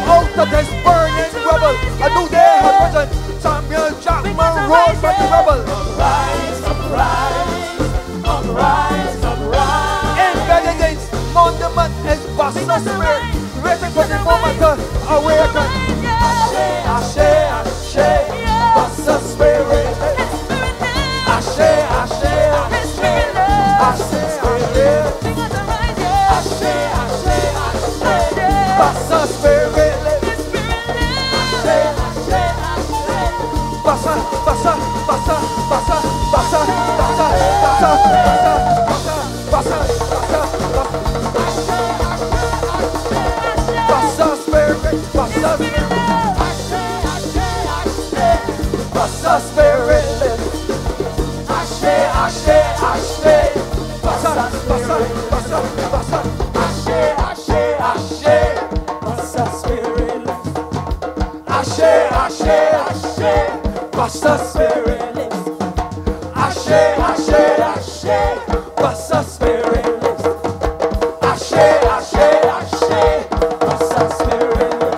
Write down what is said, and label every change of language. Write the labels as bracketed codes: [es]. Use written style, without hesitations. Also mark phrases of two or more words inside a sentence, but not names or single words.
[en] Out of this burning rebel, a new day has risen. Samuel Jackman rose from the rebel. Uprise, uprise, uprise, uprise. Embedded in monument is Bussa spirit, waiting for the moment to awaken. Ashe, ashe, ashe, Bussa spirit. Ashe, ashe, ashe, ashe, ashe, ashe, ashe, ashe, Bussa spirit. Ashe, ashe, ashe, Bussa, Bussa, Bussa, Bussa, Bussa, Bussa, Bussa, Bussa, Bussa, Bussa spirit, Bussa spirit, Bussa spirit. Ashe, Ashe, Bussa, Bussa, Bussa, Bussa. Ashe, Ashe, Ashe, Bussa spirit lives. Ashe, Ashe, Ashe, Bussa spirit lives. Ashe, Ashe, Ashe, Bussa spirit lives. Ashe, Ashe, Ashe, Bussa spirit lives.